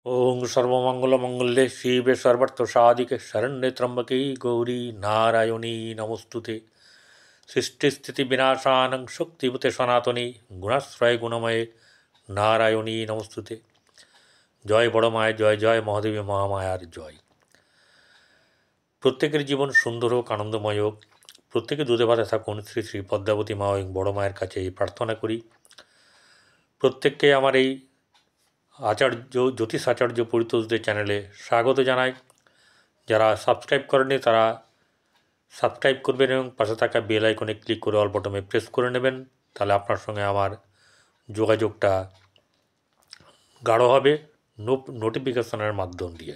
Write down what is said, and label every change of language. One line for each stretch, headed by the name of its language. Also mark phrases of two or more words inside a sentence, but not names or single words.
Sanskrit: ओं सर्वमंगलमंगल्ये शिवे सर्वार्थसाधिके शरण्ये त्र्यंबके गौरी नारायणी नमोस्तुते। सृष्टिस्थितिविनाशानं शक्तिभूते सनातने गुणाश्रय गुणमये नारायणी नमोस्तुते।
Bangla: জয় বড় মায় জয় জয় মহাদেবী মহামায়ার জয়। প্রত্যেকের জীবন সুন্দর হোক, আনন্দময় হোক, প্রত্যেকে দুধে ভাতে থাকুন, শ্রী শ্রী পদ্মাবতী মা এবং বড় মায়ের কাছে এই প্রার্থনা করি। প্রত্যেককে আমার এই আচার্য জ্যোতিষ আচার্য পরিতোষদের চ্যানেলে স্বাগত জানাই। যারা সাবস্ক্রাইব করেনি তারা সাবস্ক্রাইব করবেন এবং পাশে থাকা বেল আইকনে ক্লিক করে অল বটমে প্রেস করে নেবেন, তাহলে আপনার সঙ্গে আমার যোগাযোগটা গাঢ় হবে নোটিফিকেশনের মাধ্যম দিয়ে।